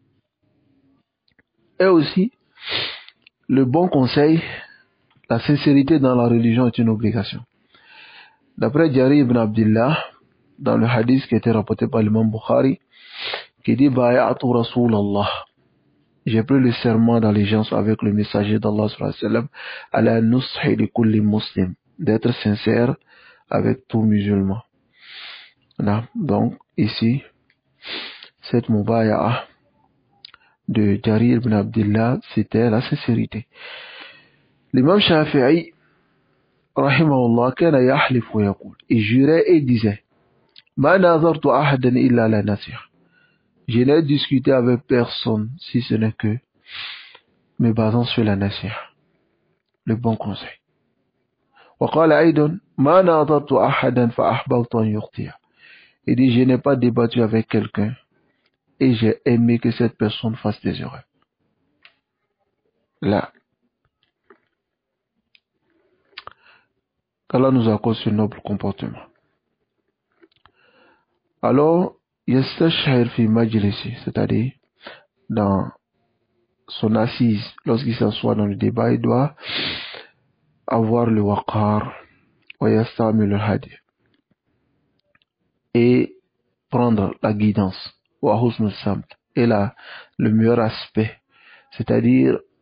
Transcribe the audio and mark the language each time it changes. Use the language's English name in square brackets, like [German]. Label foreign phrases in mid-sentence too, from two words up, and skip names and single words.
[French] Et aussi, le bon conseil, la sincérité dans la religion est une obligation. D'après Jarir ibn Abdullah, dans le hadith qui a été rapporté par l'imam Bukhari, qui dit [Arabic] بايعت رسول الله, [French] j'ai pris le serment d'allégeance avec le messager d'Allah [Arabic] صلى الله عليه وسلم على النصح لكل مسلم, [French] d'être sincère avec tout musulman. Là, donc, ici, cette mubaya'a de Jarir ibn Abdullah, c'était la sincérité. [Arabic] L'imam Shafi'i, رحمه الله كان يحلف ويقول, [French] il jurait et disait, [Arabic] ما ناظرت أحدا إلا لا نصيحة. [French] Je n'ai discuté avec personne si ce n'est que me basant sur la nasiha, le bon conseil. [Arabic] وقال أيضا ما ناظرت أحدا فأحببت أن يخطئ. [French] Il dit, je n'ai pas débattu avec quelqu'un et j'ai aimé que cette personne fasse des erreurs. Là, qu'Allah nous accorde ce noble comportement. Alors, [Arabic] يستشهر في مجلسي, [French] c'est-à-dire dans son assise, lorsqu'il s'assoit dans le débat, il doit avoir le [Arabic] الوقار ويستعمل الهدي [French] et prendre la guidance [Arabic] وحسن السمت [French] et le meilleur aspect, c'est-à-dire